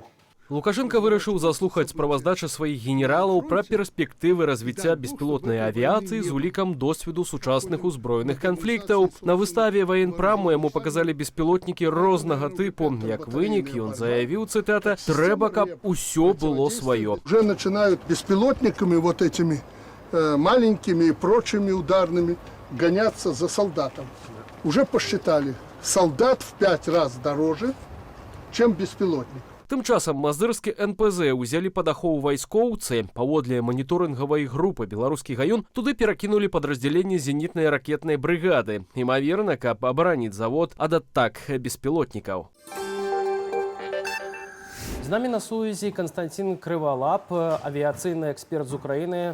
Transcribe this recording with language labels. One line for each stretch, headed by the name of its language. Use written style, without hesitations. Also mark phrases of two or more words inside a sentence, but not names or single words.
Belarusian: Лукашенко вырашыў заслухаць справаздачы сваіх генералаў пра перспектывы развіцця беспілотнай авіяцыі з улікам досведу сучасных узброеных канфліктаў. На выставе военпраму яму паказалі беспілотнікі рознага тыпу. Як вынік, ён заявіў, цытата, «Трэба, каб усё было сваё».
Russian: Уже начинают беспилотниками вот этими маленькими и прочими ударными гоняться за солдатом. Уже посчитали, солдат в 5 раз дороже, чем беспилотник.
Belarusian: Тым часам мазырскі НПЗ ўзялі пад ахову вайскоўцы. Паводле маніторынгавай групы «Беларускі гаён» туды перакінулі падраздзяленне зенітнай ракетнай брыгады. Імаверна, каб абараніць завод ад атак беспілотнікаў. З намі на сувязі Константин Крывалап, авіацыйны эксперт з Украіны.